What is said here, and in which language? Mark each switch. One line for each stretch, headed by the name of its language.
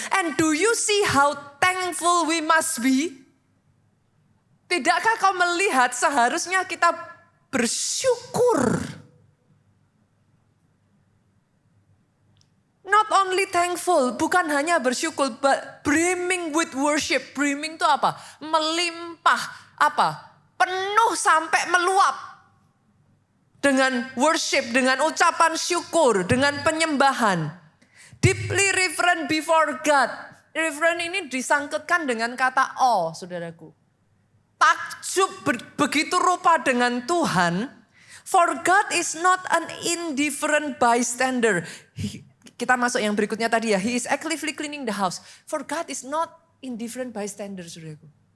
English: And do you see how thankful we must be?
Indonesian: Tidakkah kau melihat seharusnya kita bersyukur?
English: Not only thankful,
Indonesian: bukan hanya bersyukur,
English: but brimming with worship. Brimming
Indonesian: itu apa? Melimpah, penuh sampai meluap. Dengan worship, dengan ucapan syukur, dengan penyembahan.
English: Deeply reverent before God.
Indonesian: Reverent ini disangkutkan dengan kata awe, saudaraku. Takjub begitu rupa dengan Tuhan.
English: For God is not an indifferent bystander.
Indonesian: Kita masuk yang berikutnya tadi ya.
English: He is actively cleaning the house. For God is not indifferent bystander,
Indonesian: saudaraku.